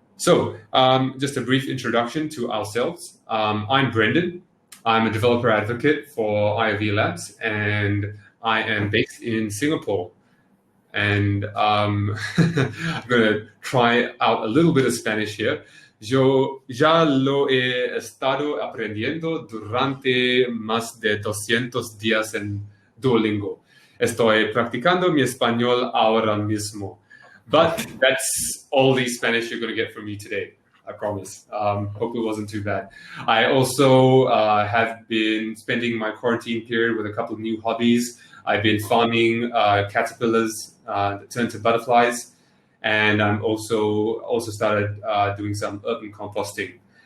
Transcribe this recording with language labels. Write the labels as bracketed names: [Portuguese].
[English] So just a brief introduction to ourselves. I'm Brendan. I'm a developer advocate for IOV Labs, and I am based in Singapore. And I'm going to try out a little bit of Spanish here. [Spanish] Yo ya lo he estado aprendiendo durante más de 200 días en Duolingo. Estoy practicando mi español ahora mismo. [English] But that's all the Spanish you're going to get from me today, I promise. Hope it wasn't too bad. I also have been spending my quarantine period with a couple of new hobbies. I've been farming caterpillars that turn to butterflies, and I'm also started doing some urban composting.